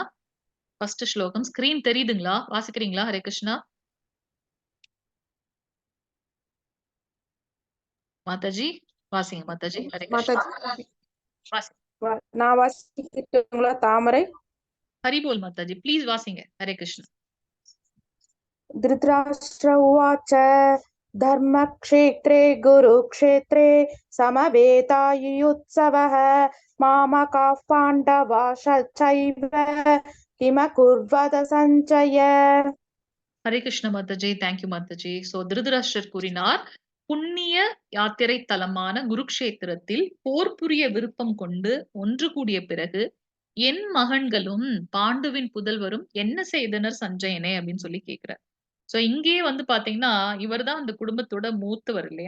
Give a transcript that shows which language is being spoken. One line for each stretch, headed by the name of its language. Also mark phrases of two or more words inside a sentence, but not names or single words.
Tamil: ஃபர்ஸ்ட் ஸ்லோகம். ஸ்கிரீன் தெரியுதுங்களா? வாசிக்கிறீங்களா? ஹரே கிருஷ்ணா. மாதாஜி வாசிங்க மாதாஜி. ஹரே கிருஷ்ணா. மாதாஜி வாசி. நான் வாசிக்கட்டுங்களா? தாமரை. ஹரி போல் மாதாஜி. ப்ளீஸ் வாசிங்க. ஹரே கிருஷ்ணா.
Sanskrit: धृतराष्ट्र उवाच धर्मक्षेत्रे गुरुक्षेत्रे समवेतायुत्सवः मामकाः पाण्डवाश्चैव किमकुर्वत सञ्जय.
Tamil: ஹரே கிருஷ்ண மாதாஜி. தேங்க்யூ மாதாஜி. சோ திருதராஷ்டிரர் கூறினார், புண்ணிய யாத்திரை தலமான குருக்ஷேத்திரத்தில் போர் புரிய விருப்பம் கொண்டு ஒன்று கூடிய பிறகு என் மகன்களும் பாண்டுவின் புதல்வரும் என்ன செய்தனர் சஞ்சயனே அப்படின்னு சொல்லி கேக்குறார். சோ இங்கேயே வந்து பாத்தீங்கன்னா, இவர்தான் அந்த குடும்பத்தோட மூத்தவர் இல்லையா?